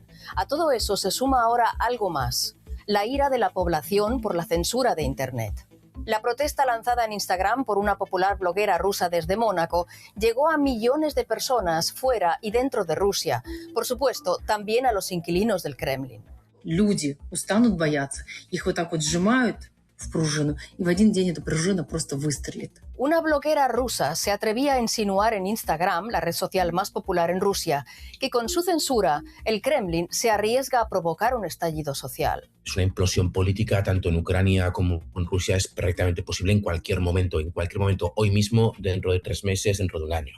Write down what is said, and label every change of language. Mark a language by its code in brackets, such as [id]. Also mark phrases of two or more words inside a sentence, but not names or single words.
[es] A todo eso se suma ahora algo más: la ira de la población por la censura de Internet. La protesta lanzada en Instagram por una popular bloguera rusa desde Mónaco llegó a millones de personas fuera y dentro de Rusia. Por supuesto, también a los inquilinos del Kremlin. [ru] Люди устанут бояться, их вот так вот сжимают в пружину, и в один день эта пружина просто выстрелит. [es] Una bloguera rusa se atrevía a insinuar en Instagram, la red social más popular en Rusia, que con su censura el Kremlin se arriesga a provocar un estallido social. Una implosión política tanto en Ucrania como en Rusia es perfectamente posible en cualquier momento, hoy mismo, dentro de 3 meses, dentro de un año.